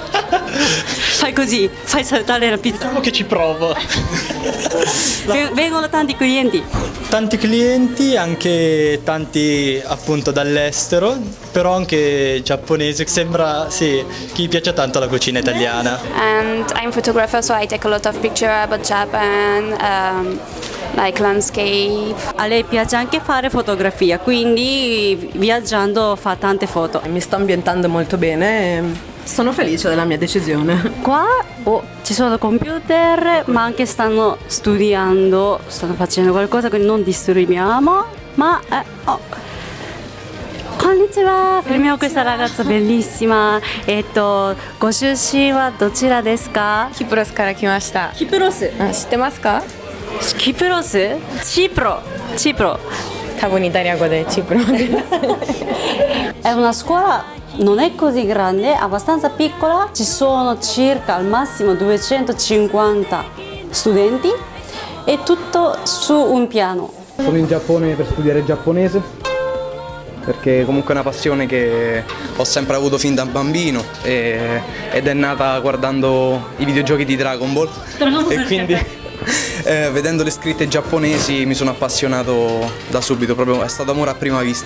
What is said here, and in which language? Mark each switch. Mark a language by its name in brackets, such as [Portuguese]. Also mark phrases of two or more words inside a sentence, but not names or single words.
[Italian] Fai così, fai saltare la pizza. Diciamo che ci provo. Vengono tanti clienti. Tanti clienti, anche tanti appunto dall'estero, però anche giapponesi. Sembra, sì, che gli piace tanto la cucina italiana. [English] And I'm a photographer, so I take a lot of pictures about Japan, like landscape. [Italian] A lei piace anche fare fotografia, quindi viaggiando fa tante foto. Mi sto ambientando molto bene e sono felice della mia decisione. Qua ci sono computer, ma anche stanno studiando, stanno facendo qualcosa, quindi non disturbiamo. Ma konnichiwa, fermiamo questa ragazza bellissima. [Japanese] ご出身はどちらですか？キプロスから来ました。キプロス。知ってますか？キプロス？チプロ。多分イタリア語でチプロです。 [Italian] È una scuola non è così grande, abbastanza piccola, ci sono circa al massimo 250 studenti e tutto su un piano. Sono in Giappone per studiare giapponese perché comunque è una passione che ho sempre avuto fin da bambino ed è nata guardando i videogiochi di Dragon Ball e quindi vedendo le scritte giapponesi mi sono appassionato da subito, proprio è stato amore a prima vista.